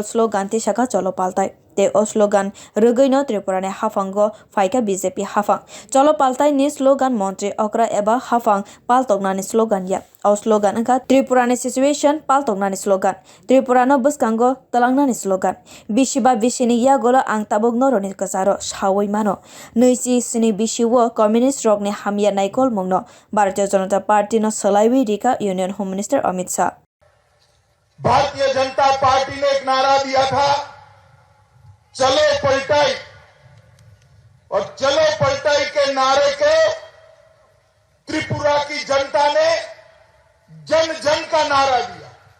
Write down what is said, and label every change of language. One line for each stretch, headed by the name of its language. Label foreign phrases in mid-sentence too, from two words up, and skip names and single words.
Kok Borok: slogan te shaka cholo paltai te o slogan rugino Tripura ne hafango faika BJP hafang cholo paltai ni slogan montri okra eba hafang paltokna ni slogan ya o slogan angka Tripura ni situation paltokna ni slogan Tripura no buskango talangna ni slogan bishiba bishini ya gola ang tabok noro ni kasaro shawai mano neisi sini bishiwo communist rock ni hamya naikol mungno Bharatiya Janata Party no salaiwi rika Union Home Minister Amit Shah
Hindi: भारतीय जनता पार्टी ने एक नारा दिया था चलो पलटाई और चलो पलटाई के नारे को त्रिपुरा की जनता ने जन जन का नारा दिया